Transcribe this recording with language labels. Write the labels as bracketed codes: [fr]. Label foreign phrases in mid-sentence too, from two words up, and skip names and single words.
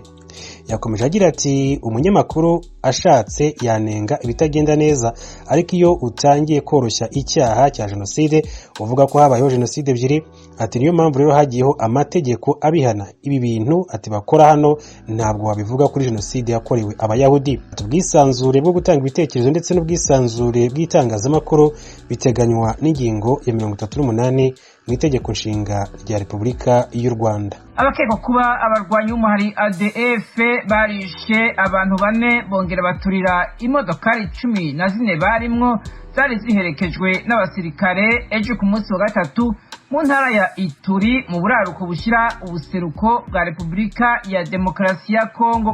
[rw] Yakomeje agira ati umunyamakuru ashatse yanenga ibitagenda neza, ariko iyo utangiye koroshya icyaha cya jenoside uvuga ko habayeho jenoside ebyiri, ati niyo mpamvu rero hagiyeho amategeko abihana ibi bintu ati bakora hano, ntabwo wabivuga kuri jenoside yakorewe abayahudi. Ubwisanzure bwo gutanga ibitekerezo ndetse n'ubwisanzure bw'itangazamakuru biteganywa n'ingingo ya 38 mu itegeko nshinga rya Repubulika y'u Rwanda. [rn] Abakekwa kuba abarwanyi b'umuhari ADF barishe abantu 4 bongera baturira imodokari 14 barimwo zari ziherekejwe n'abasirikare ejo ku munsi wa gatatu mu ntara ya Ituri mu buraruko bushira ubuseruko bwa Repubulika ya Demokarasi ya Kongo.